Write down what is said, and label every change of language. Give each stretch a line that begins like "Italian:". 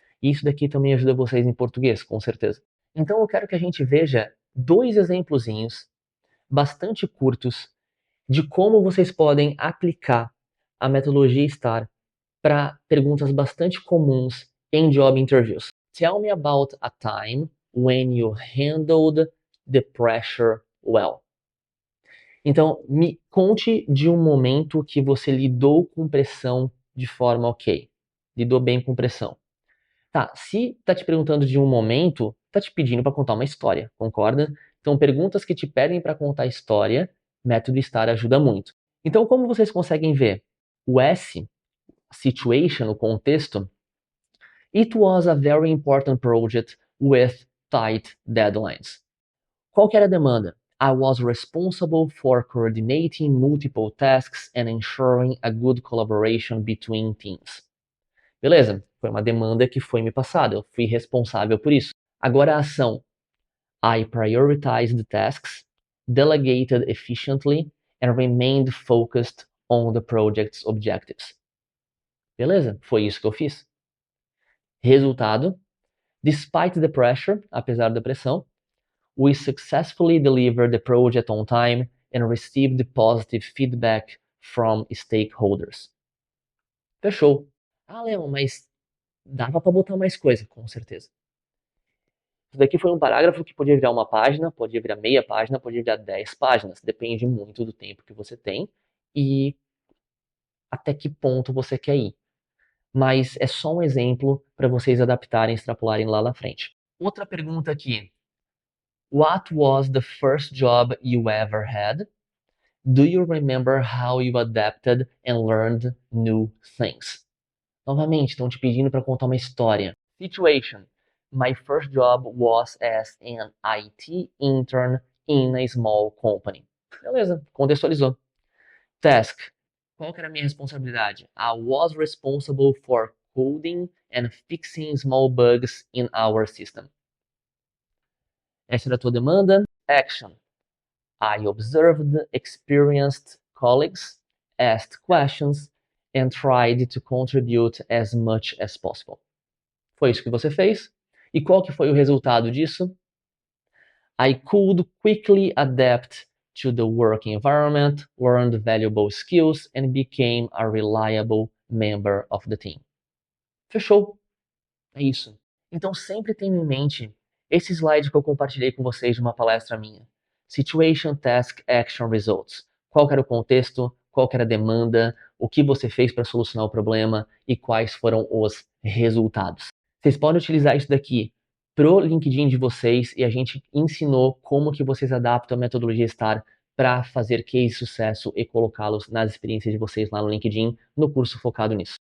Portuguese: E isso daqui também ajuda vocês em português, com certeza. Então eu quero que a gente veja 2 exemplozinhos bastante curtos de como vocês podem aplicar a metodologia STAR para perguntas bastante comuns em job interviews.
English: Tell me about a time when you handled the pressure well.
Portuguese: Então, me conte de um momento que você lidou com pressão de forma ok. Lidou bem com pressão. Tá, se tá te perguntando de um momento, tá te pedindo para contar uma história, concorda? Então, perguntas que te pedem para contar história, método STAR ajuda muito. Então, como vocês conseguem ver, o S, situation, o contexto,
English: it was a very important project with tight deadlines.
Portuguese: Qual que era a demanda?
English: I was responsible for coordinating multiple tasks and ensuring a good collaboration between teams.
Portuguese: Beleza, foi uma demanda que foi me passada, eu fui responsável por isso. Agora a ação.
English: I prioritized the tasks, delegated efficiently, and remained focused on the project's objectives.
Portuguese: Beleza, foi isso que eu fiz. Resultado,
English: despite the pressure,
Portuguese: apesar da pressão,
English: we successfully delivered the project on time and received positive feedback from stakeholders.
Portuguese: Fechou. Ah, Leon, mas dava para botar mais coisa, com certeza. Isso daqui foi um parágrafo que podia virar uma página, podia virar meia página, podia virar 10 páginas. Depende muito do tempo que você tem e até que ponto você quer ir. Mas é só um exemplo para vocês adaptarem e extrapolarem lá na frente. Outra pergunta aqui.
English: What was the first job you ever had? Do you remember how you adapted and learned new things?
Portuguese: Novamente, estão te pedindo para contar uma história.
English: Situation. My first job was as an IT intern in a small company.
Portuguese: Beleza, contextualizou. Task. Qual que era a minha responsabilidade?
English: I was responsible for coding and fixing small bugs in our system.
Portuguese: Essa era a tua demanda.
English: Action. I observed, experienced colleagues, asked questions, and tried to contribute as much as possible.
Portuguese: Foi isso que você fez. E qual que foi o resultado disso?
English: I could quickly adapt to the work environment, learned valuable skills, and became a reliable member of the team.
Portuguese: Fechou? É isso. Então sempre tenha em mente esse slide que eu compartilhei com vocês de uma palestra minha.
English: Situation, Task, Action, Results.
Portuguese: Qual que era o contexto, qual que era a demanda, o que você fez para solucionar o problema e quais foram os resultados. Vocês podem utilizar isso daqui pro LinkedIn de vocês e a gente ensinou como que vocês adaptam a metodologia STAR para fazer case sucesso e colocá-los nas experiências de vocês lá no LinkedIn, no curso focado nisso.